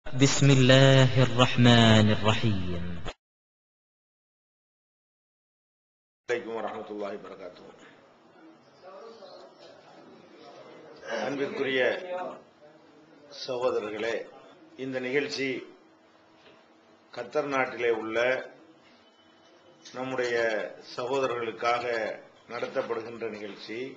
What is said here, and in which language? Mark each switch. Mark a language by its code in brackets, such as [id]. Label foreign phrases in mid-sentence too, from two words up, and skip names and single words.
[ar] بسم الله الرحمن الرحيم. عليكم ورحمة الله وبركاته. [ta] அன்பிற்குரிய சகோதரர்களே, இந்த நிகழ்ச்சி கத்தர் நாட்டிலே உள்ள நம்முடைய சகோதரர்களுக்காக நடத்தப்படுகின்ற நிகழ்ச்சி.